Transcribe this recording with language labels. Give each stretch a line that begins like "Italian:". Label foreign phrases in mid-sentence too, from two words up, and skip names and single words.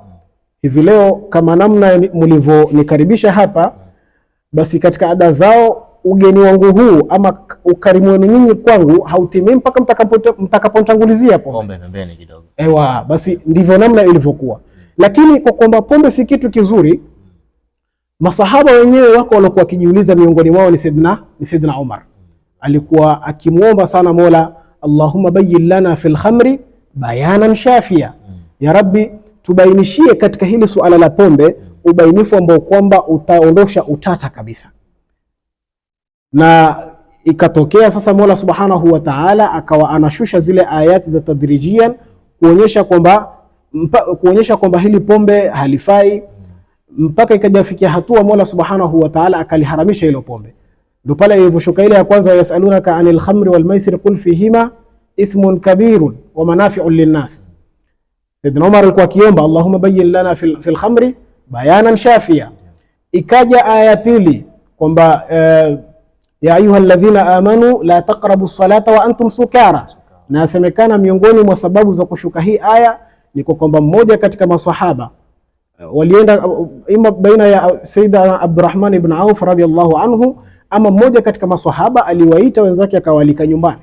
Swahili: Hivi leo kama namna mlivyonikaribisha hapa, basi katika ada zao ugeni wangu huu ama ukarimu wenu nyinyi kwangu hautimii mpaka mtakapotangulizia pombe pembeni kidogo. Ewa, basi ndivyo namna ilivyokuwa. Lakini kwa kwamba pombe si kitu kizuri, masahaba wenyewe wako walikuwa wakijiuliza, miongoni mwao ni Saidina Umar. Alikuwa akimuomba sana Mola,
Arabic: اللهم بين لنا في الخمر بيانا شافيا, يا رب
Swahili: tubainishie katika hili suala la pombe ubainifu ambao kwamba utaondosha utata kabisa. Na ikatokea sasa Mola
Arabic: سبحانه وتعالى
Swahili: akawa anashusha zile ayati za tadrijian kuonyesha kwamba hili pombe halifai, mpaka ikajafikia hatua Mola
Arabic: سبحانه وتعالى
Swahili: akaliharamisha hilo pombe. Ndio pale ilivyoshuka ile ya kwanza,
Arabic: يسألونك عن الخمر والميسر قل فيهما إثم كبير ومنافع للناس.
Swahili: Saidina Umar alikuwa akiomba
Arabic: اللهم بين لنا في الخمر بيانا شافيا.
Swahili: Ikaja aya pili kwamba
Arabic: يا أيها الذين آمنوا لا تقربوا الصلاة وأنتم سكارى.
Swahili: Na yasemekana miongoni mwa sababu za kushuka hii aya ni kwa kwamba mmoja katika maswahaba walienda ima baina ya Sayyidina Abdurrahman ibn Auf
Arabic: رضي الله عنه,
Swahili: ama mmoja katika maswahaba aliwaita wenzake akawalika nyumbani.